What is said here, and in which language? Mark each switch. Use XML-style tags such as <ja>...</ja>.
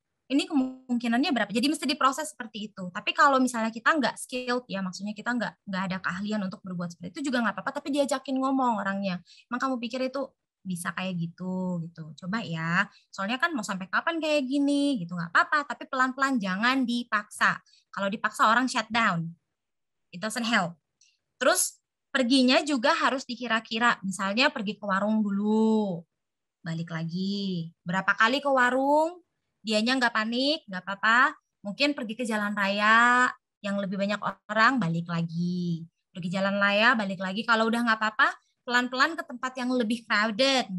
<id>Ini kemungkinannya berapa? Jadi mesti diproses seperti itu. Tapi kalau misalnya kita nggak skilled ya, maksudnya kita nggak ada keahlian untuk berbuat seperti itu juga nggak apa-apa. Tapi diajakin ngomong orangnya. Emang kamu pikir itu bisa kayak gitu coba ya soalnya kan mau sampai kapan kayak gini gitu nggak apa-apa tapi pelan-pelan jangan dipaksa. Kalau dipaksa orang</id> <en>shut down, it doesn't help.</en> <id>Terus perginya juga harus dikira-kira, misalnya pergi ke warung dulu balik lagi berapa kali ke warung dianya nggak panik nggak apa-apa, mungkin pergi ke jalan raya yang lebih banyak orang balik lagi, pergi jalan raya balik lagi, kalau udah nggak apa-apa pelan-pelan ke tempat yang lebih crowded.</id>